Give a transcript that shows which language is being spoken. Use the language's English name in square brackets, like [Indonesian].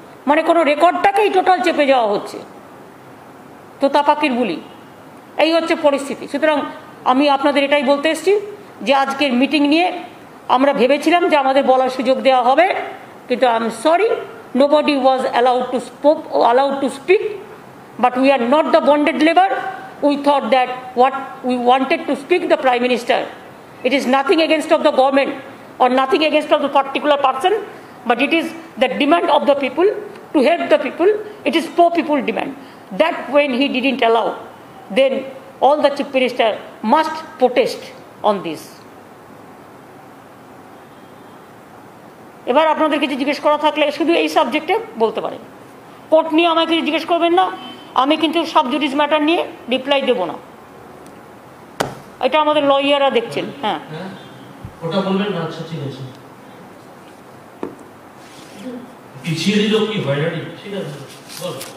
[Bangla] মানে কোনো রেকর্ডটাকেই টোটাল চেপে যাওয়া হচ্ছে। তো তাপাকির বুলি, এই হচ্ছে পরিস্থিতি। সুতরাং আমি আপনাদের এটাই বলতে এসেছি যে আজকের মিটিং নিয়ে আমরা ভেবেছিলাম যে আমাদের বলার সুযোগ দেওয়া হবে, কিন্তু [English] I am sorry, nobody was allowed to speak, but we are not the bonded labor. We thought that what we wanted to speak the Prime Minister. It is nothing against of the government or nothing against of the particular person, but it is the demand of the people to help the people. It is poor people demand. That when he didn't allow, then all the chief minister must protest on this. [Bangla] এবার আপনাদের কিছু জিজ্ঞেস করা থাকলে শুধু এই সাবজেক্টে বলতে পারেন। কোর্ট নিয়ে আমাকে কিছু জিজ্ঞেস করবেন না, আমি কিন্তু সাব জুডিস ম্যাটার নিয়ে রিপ্লাই দেব না। এটা আমাদের লয়াররা দেখছেন। হ্যাঁ, ওটা বলবেন না। আচ্ছা ঠিক আছে, পিছিয়ে দিল কি হয় না, ঠিক আছে বল।